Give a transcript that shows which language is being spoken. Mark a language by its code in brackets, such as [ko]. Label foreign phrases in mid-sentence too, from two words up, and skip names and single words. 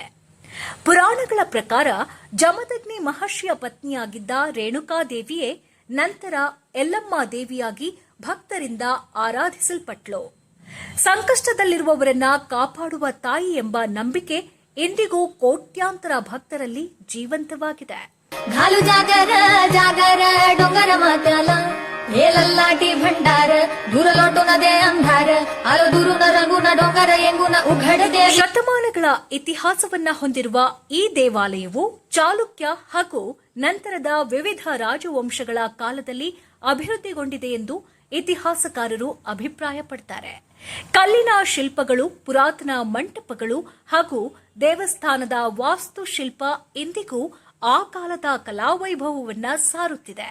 [kn] ಪುರಾಣಗಳ ಪ್ರಕಾರ ಜಮದಗ್ನಿ ಮಹರ್ಷಿಯ ಪತ್ನಿಯಾಗಿದ್ದ ರೇಣುಕಾ ದೇವಿಯೇ ನಂತರ ಯಲ್ಲಮ್ಮ ದೇವಿಯಾಗಿ ಭಕ್ತರಿಂದ ಆರಾಧಿಸಲ್ಪಟ್ಲು. ಸಂಕಷ್ಟದಲ್ಲಿರುವವರನ್ನ ಕಾಪಾಡುವ ತಾಯಿ ಎಂಬ ನಂಬಿಕೆ ಇಂದಿಗೂ ಕೋಟ್ಯಾಂತರ ಭಕ್ತರಲ್ಲಿ ಜೀವಂತವಾಗಿದೆ. [mr] घालू जागर जागर डोंगर मात्याला हे लल्लाटी भंडार दूर लोटून दे अंधार आलो दूरून रंगून डोंगर एंगुन उघडदे. [kn] ಶತಮಾನಗಳ ಇತಿಹಾಸವನ್ನ ಹೊಂದಿರುವ ಈ ದೇವಾಲಯವು ಚಾಲುಕ್ಯ ಹಾಗೂ ನಂತರದ ವಿವಿಧ ರಾಜವಂಶಗಳ ಕಾಲದಲ್ಲಿ ಅಭಿವೃದ್ಧಿಗೊಂಡಿದೆ ಎಂದು ಇತಿಹಾಸಕಾರರು ಅಭಿಪ್ರಾಯಪಡ್ತಾರೆ. ಕಲ್ಲಿನ ಶಿಲ್ಪಗಳು, ಪುರಾತನ ಮಂಟಪಗಳು ಹಾಗೂ ದೇವಸ್ಥಾನದ ವಾಸ್ತುಶಿಲ್ಪ ಇಂದಿಗೂ ಆ ಕಾಲದ ಕಲಾವೈಭವವನ್ನ ಸಾರುತ್ತಿದೆ.